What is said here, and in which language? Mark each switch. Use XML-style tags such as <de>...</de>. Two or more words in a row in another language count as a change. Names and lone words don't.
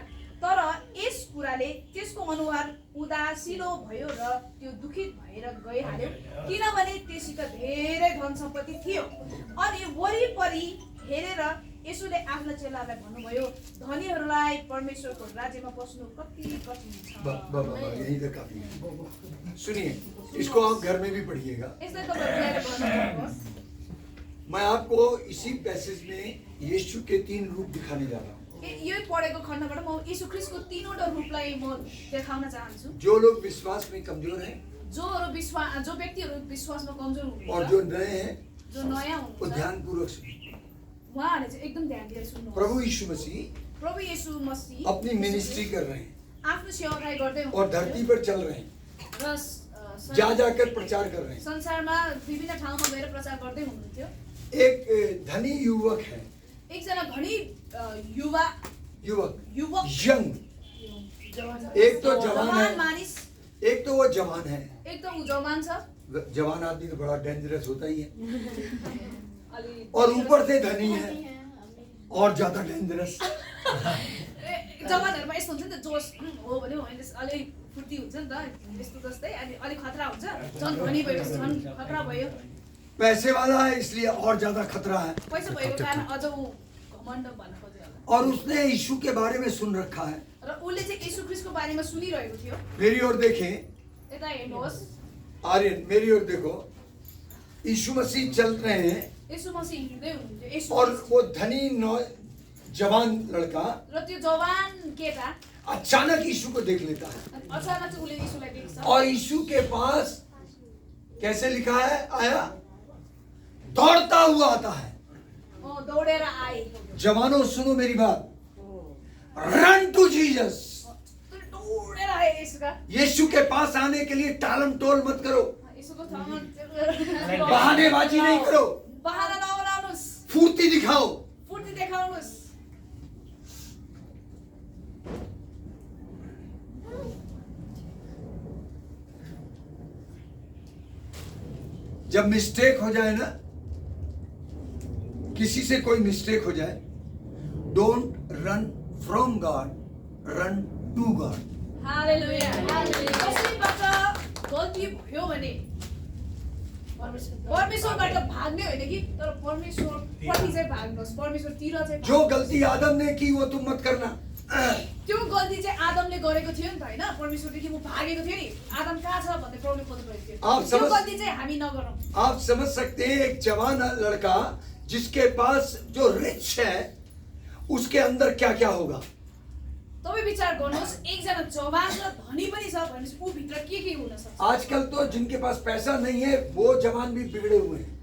<ne>तर यस कुराले त्यसको अनुहार उदासिलो भयो र त्यो दुखित भएर गइहाल्यो, किनभने त्यससित धेरै धन सम्पत्ति थियो। अनि वरिपरि हेरेर यसुले आफ्ना चेलालाई भन्नुभयो, धनीहरूलाई परमेश्वरको राज्यमा पस्नु कति कठिन छ।</ne> <hi>यही तक काफी है। सुनिए, इसको आप घर में भी पढ़िएगा।</hi> <ne>यसलाई तपाईहरुले पढ्नुहोस्।</ne> <hi>मैं आपको इसी पैसेज में यीशु के 3 रूप दिखाने जा रहा हूँ।</hi> <ne>यो पढेको खण्डबाट म यीशु ख्रीष्टको तीनवटा रूपलाई म देखाउन चाहन्छु।</ne> <hi>जो लोग विश्वास में कमजोर हैं</hi> <ne>जो व्यक्तिहरू विश्वासमा कमजोर हुनुहुन्छ</ne> <hi>और जो नए हैं,</hi> <ne>जो नयाँ</ne> <hi>वो</hi> <ne>हुनुहुन्छ</ne> <hi>ध्यान पूर्वक सुनिए।</hi> <ne>उहाँहरूले चाहिँ एकदम ध्यान दिएर सुन्नुहोस्।</ne> <hi>प्रभु यीशु मसीह</hi> <ne>प्रभु येशू मसीह</ne> <hi>अपनी मिनिस्ट्री कर रहे हैं</hi> <ne>आफ्नो सेवाकार्य गर्दै</ne> <hi>और धरती पर चल रहे हैं,</hi> <ne>र</ne> <hi>जा जाकर प्रचार कर रहे हैं।</hi> <ne>संसारमा विभिन्न ठाउँमा गएर प्रचार गर्दै हुनुहुन्थ्यो।</ne> <hi>एक धनी युवक है,</hi> <ne>एकजना धनी युवक</ne> <hi>यंग, एक तो जवान है,</hi> <ne>मानिस,</ne> <hi>एक तो वो जवान है।</hi> <ne>एक तो ऊ जवान छ,</ne> <hi>जवान आदमी तो बड़ा डेंजरस होता ही है,</hi> <ne>अलि</ne> <hi>और ऊपर से धनी है और ज्यादा डेंजरस।</hi> <ne>जवानहरुमा यस्तो हुन्छ नि त, जोस हो भने अलि फुर्ती हुन्छ नि त, यस्तो जस्तै अनि अलि खतरा हुन्छ। झन् धनी भएपछि झन् खतरा भयो।</ne> <hi>पैसे वाला है इसलिए और ज्यादा खतरा है।</hi> <ne>पैसा भएको कारण अझ ऊ घमण्ड भन्न खोज्यो होला।</ne> <hi>और उसने यीशु के बारे में सुन रखा है।</hi> <ne>र उसले चाहिँ येशू ख्रीष्टको बारेमा सुनिरहेको थियो।</ne> <hi>मेरी ओर देखें,</hi> <ne>यता हेर्नुहोस्,</ne> <hi>आर्यन मेरी ओर देखो, यीशु मसीह चल रहे हैं</hi> <ne>येशू मसीह हिँड्दै हुनुहुन्थ्यो। येशू</ne> <hi>और वो धनी जवान लड़का</hi> <ne>र त्यो जवान केटा</ne> <hi>अचानक यीशु को देख लेता है</hi> <ne>अचानक चाहिँ उसले येशूलाई देख्छ।</ne> <hi>और यीशु के पास कैसे लिखा है, आया, दौड़ता हुआ आता है।</hi> <ne>दौडेर आए।</ne> <hi>जवानों सुनो मेरी बात,</hi> <en>run to Jesus.</en> <ne>दौडेर आए येशूका।</ne> <hi>यीशु के पास आने के लिए टालम टोल मत करो,</hi> <ne>येशूको ठाउँमा</ne> <hi>बहानेबाजी नहीं करो,</hi> <ne>बहाना नबनाउनुस्,</ne> <hi>फुर्ती दिखाओ।</hi> <ne>फुर्ती देखाउनुस्।</ne> <hi>जब मिस्टेक हो जाए ना, किसी से कोई मिस्टेक हो जाए,</hi> <en>don't run from God, run to God.</en> <hi>हालेलुया।</hi> <ne>कसैबाट गल्ती भयो भने परमेश्वरबाट भाग्ने होइन कि, तर परमेश्वरपट्टि चाहिँ भाग्नुहोस्, परमेश्वरतिर चाहिँ।</ne> <hi>जो गलती आदम ने की वो तुम मत करना।</hi> <ne>त्यो गल्ती चाहिँ आदमले गरेको थियो नि त, हैन? परमेश्वरदेखि म भागेको थियो नि, आदम कहाँ छ भन्ने प्रब्लम खोज्नुभएको थियो। त्यो गल्ती चाहिँ हामी नगरौँ।</ne> <hi>आप समझ सकते हैं, एक जवान लड़का जिसके पास जो रिच है, उसके अंदर क्या क्या होगा।</hi> <ne>तपाईं विचार गर्नुहोस्, एकजना जवान र धनी पनि छ भनेपछि ऊ भित्र के हुन सक्छ।</ne> <hi>आजकल तो जिनके पास पैसा नहीं है वो जवान भी बिगड़े हुए हैं।</hi>